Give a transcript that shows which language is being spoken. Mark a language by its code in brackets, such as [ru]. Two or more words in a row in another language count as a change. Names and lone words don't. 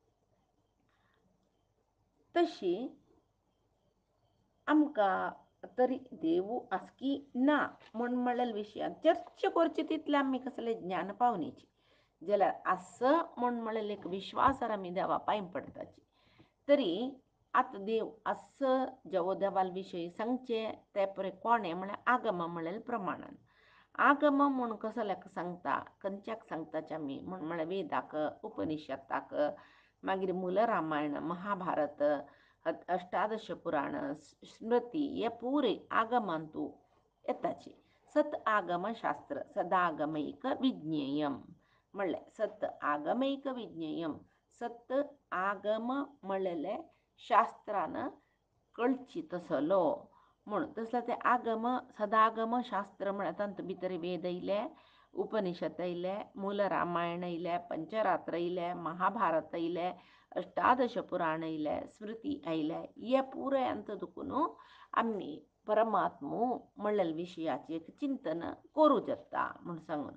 [kok] तशी आमकां तरी देवू आसकी ना म्हूण म्हणलेल्या विशयान चर्चा करची तितलें आमी कसलें ज्ञान पावनीची जाल्यार आस म्हूण म्हणलेलें एक विश्वासार आमी देवा पांय पडटाची. तरी आतां देव आस जेवो देवाल विशयी सांगचे ते पळय कोणें म्हळ्यार आगम म्हणलेल्या प्रमाणान. आगम म्हूण कसल्याक सांगता खंयच्याक सांगताचे आमी म्हूण म्हळ्यार वेदाक उपनिशदाक मागीर मूल रामायण महाभारत अष्टादश पुराण स्मृती हे पुरे आगमांतू येताची. [sa] सत आगम शास्त्र सदागमैक विज्ञेयम [kok] म्हणलें [sa] सत आगमैक विज्ञेयम [kok] सत आगम म्हणलेले शास्त्रान कळची तसलो म्हूण तसले ते आगम सदागम शास्त्र म्हळ्यार तांतूं भितर वेद येयले उपनिशद येयले मूल रामायण येयले पंचरात्र येयले महाभारत येयले अष्टादश पुराण येयले स्मृती आयले हे पुरे अंत दुखून आमी परमात्मू म्हणलेल्या विशयाचें एक चिंतन करूं जाता म्हूण सांगून.